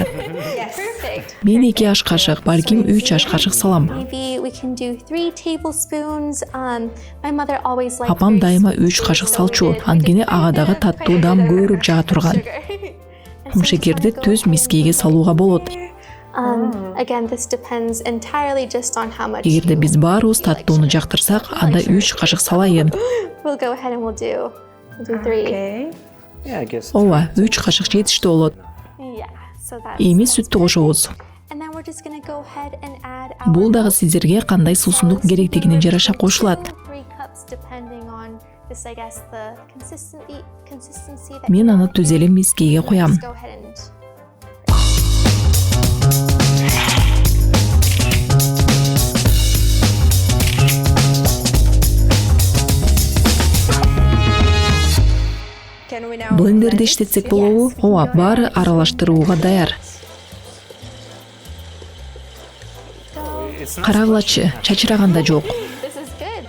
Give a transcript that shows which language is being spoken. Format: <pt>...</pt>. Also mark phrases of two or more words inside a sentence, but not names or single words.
<ky>Мен 2 аш кашык, балким 3 аш кашык салам. Апам дайыма 3 кашык салчу, анткени ага дагы таттуу даам көбүрөөк жага турган. Кумшекерди түз мискейге салууга болот.</ky> <en>Again, this depends entirely just on how much.</en> <ky>Эгерде биз баарыбыз таттууну жактырсак, анда 3 кашык салайын.</ky> <en>We'll go ahead and we'll do 3. Okay. Yeah, I guess.</en> <ky>Ооба, 3 кашык жетиштүү болот.</ky> <en>Yeah. So that's.</en> <ky>Эми сүттү кошобуз.</ky> <en>And then we're just gonna go ahead and add</en> <ky>Бул дагы сиздерге кандай суусундук керектигине жараша кошулат.</ky> <en>3 cups depending on this, I guess, the consistency that.</en> <ky>Мен аны түзеле мискеге коям.</ky> <en>Just go ahead and. Can we now</en> <ky>Блендерде иштетсек болобу? Ооба, баары аралаштырууга даяр. Карагылачы, чачыраганда жок.</ky> <en>This is good.</en>